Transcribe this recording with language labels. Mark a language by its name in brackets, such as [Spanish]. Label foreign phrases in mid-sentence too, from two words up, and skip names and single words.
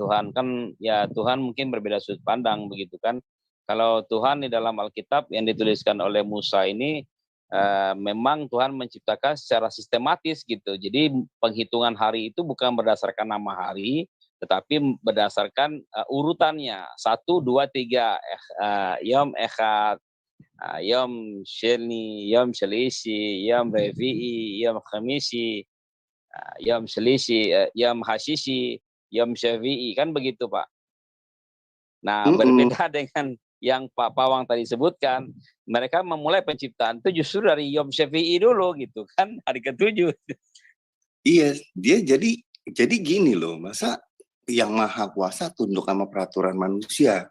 [Indonesian] Tuhan kan ya Tuhan mungkin berbeda sudut pandang begitu kan. Kalau Tuhan di dalam Alkitab yang dituliskan oleh Musa ini memang Tuhan menciptakan secara sistematis gitu. Jadi penghitungan hari itu bukan berdasarkan nama hari, tetapi berdasarkan urutannya 1, 2, 3 [Hebrew] יום אחד, יום שני, יום שלישי, יום רביעי, יום חמישי, יום שלישי, יום שישי, יום שביעי, [Indonesian] kan begitu Pak. Nah berbeda dengan yang Pak Pawang tadi sebutkan, mereka memulai penciptaan itu justru dari [Hebrew] יום שביעי [Indonesian] dulu gitu kan, hari ke-7. Iya, dia jadi gini loh, masa yang maha kuasa tunduk sama peraturan manusia.